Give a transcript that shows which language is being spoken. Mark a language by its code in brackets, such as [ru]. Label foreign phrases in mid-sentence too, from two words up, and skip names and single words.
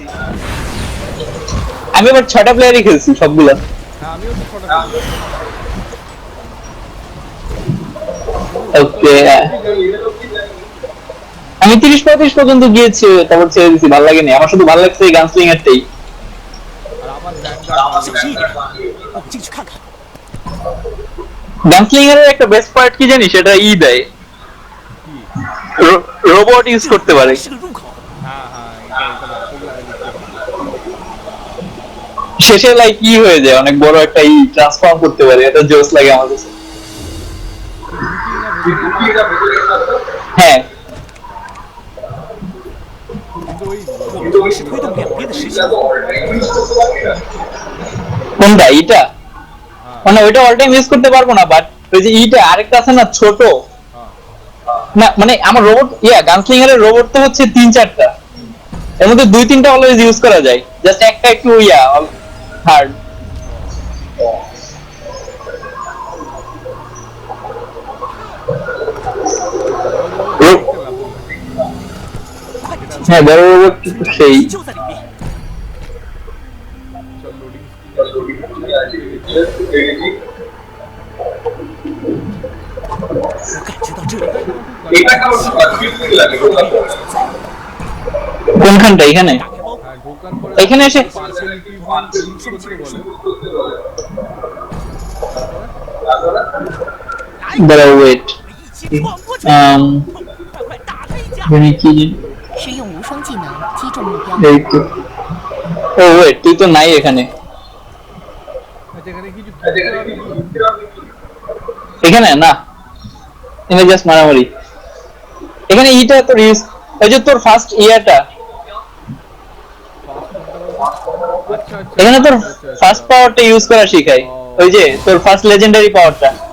[bn] আমি এবার 6টা প্লেয়ারই খেলছি সবগুলা। ওকে আমি 30-35 পর্যন্ত গিয়েছি, তারপর ছেড়ে দিছি, ভালো লাগেনি আমার, শুধু ভালো লাগছে এই গানস্লিংয়ারটাই। [zh] 小心一点，我们进去看看。 [bn] গানস্লিংয়ারের একটা [en] best part [bn] কি জানিস, সেটা দেয়, [en] robot use [bn] করতে পারে। [zh] 是个入口， [bn] শেষে লাইক হয়ে যায়, অনেক বড় একটা ট্রান্সফর্ম করতে পারে, এটা জোস লাগে আমার কাছে। হ্যাঁ [zh] 我们同时推动两边的实心。 [bn] কোনটা এটা? মানে ওইটা [en] all time use [bn] করতে পারবো না, বাট ওই যে আরেকটা আছে না ছোট, না মানে আমার রোবট গানস্লিংয়ারের রোবট তো হচ্ছে 3-4টা, এর মধ্যে 2-3টা [en] always use [bn] করা যায়, জাস্ট একটা একটু হার্ড। হ্যাঁ বড় রোবট সেই [zh] 就在里面。我感觉到这里 [bn] কোনখানটা? এখানে এখানে এসে দাঁড়াও ওয়েট, [zh] 一起闯过去，快快打他一架！ [bn] কি [zh] 使用无双技能击中目标。 [bn] এই তো। ও ওয়েট তুই তো নাই এখানে, এখানে না, এখানে জাস্ট মারামারি। এখানে তোর ইউজ, ওই যে তোর ফার্স্ট এখানে তোর [en] first power use [bn] করা শিখায়, ওই যে তোর [en] first legendary power.